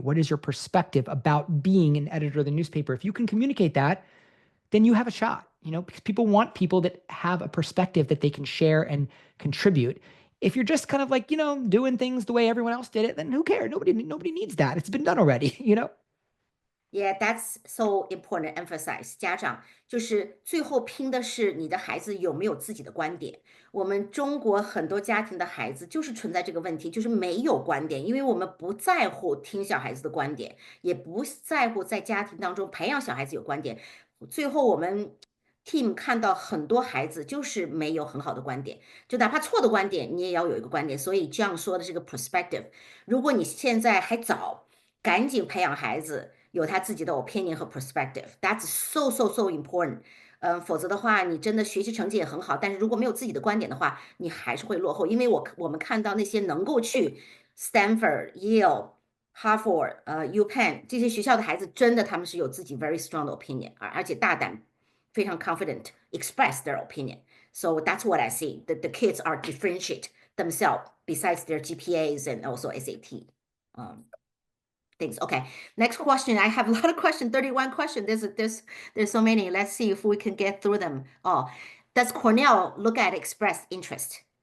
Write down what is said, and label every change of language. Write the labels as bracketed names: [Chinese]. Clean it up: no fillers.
[English] What is your perspective about being an editor of the newspaper? If you can communicate that, then you have a shot, you know, because people want people that have a perspective that they can share and contribute. If you're just kind of like, you know, doing things the way everyone else did it, then who cares? Nobody needs that. It's been done already, you know? Yeah, that's so important. Emphasize [Chinese] 家长就是最后拼的是你的孩子有没有自己的观点。我们中国很多家庭的孩子就是存在这个问题，就是没有观点，因为我们不在乎听小孩子的观点，也不在乎在家庭当中培养小孩子有观点。最后我们 team 看到很多孩子就是没有很好的观点，就哪怕错的观点，你也要有一个观点。所以这样说的是个 perspective。如果你现在还早，赶紧培养孩子。有他自己的 opinion 和 perspective. [English] That's so important. [Chinese] 否则的话，你真的学习成绩也很好，但是如果没有自己的观点的话，你还是会落后。因为我们看到那些能够去 Stanford、Yale、Harvard、UPenn 这些学校的孩子，真的他们是有自己 very strong 的 opinion，而且大胆，非常 [English] confident express their opinion. So that's what I see. The kids are differentiate themselves besides their GPAs and also SAT. Things. Okay, next question. I have a lot of questions, 31 questions. There's so many. Let's see if we can get through them. Oh, does Cornell look at express interest?